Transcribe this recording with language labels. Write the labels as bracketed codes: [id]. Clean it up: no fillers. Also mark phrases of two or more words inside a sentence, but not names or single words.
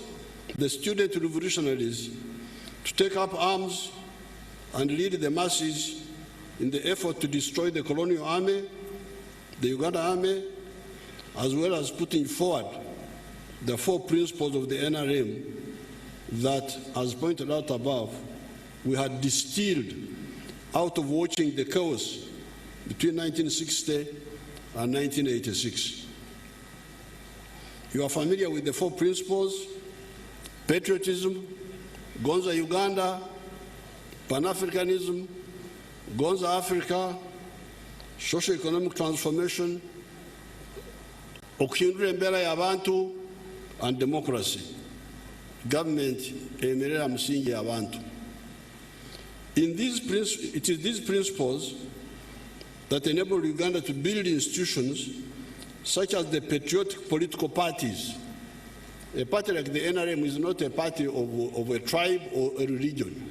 [en] the student revolutionaries to take up arms and lead the masses in the effort to destroy the colonial army, the Uganda army, as well as putting forward the 4 principles of the NRM that, as pointed out above, we had distilled out of watching the chaos between 1960 and 1986. You are familiar with the 4 principles: patriotism, Gonza Uganda, Pan-Africanism, Gonza Africa, socio-economic transformation, [nyn] okuhindura embera y'abantu, [en] and democracy. [nyn] Government emerera musingi y'abantu. [en] It is these principles that enable Uganda to build institutions such as the patriotic political parties. A party like the NRM is not a party of a tribe or a religion.